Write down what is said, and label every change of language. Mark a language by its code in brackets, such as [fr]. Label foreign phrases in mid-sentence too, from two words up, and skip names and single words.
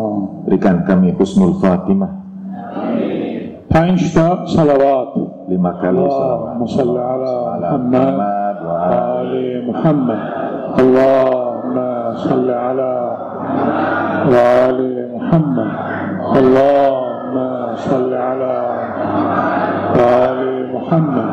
[id] Berikan kami husnul khatimah. [fa] 5 تا صلوات. [id] 5 kali [ar] اللهم صل على Muhammad wa آل محمد. اللهم صل على آل محمد. اللهم صل على آل محمد.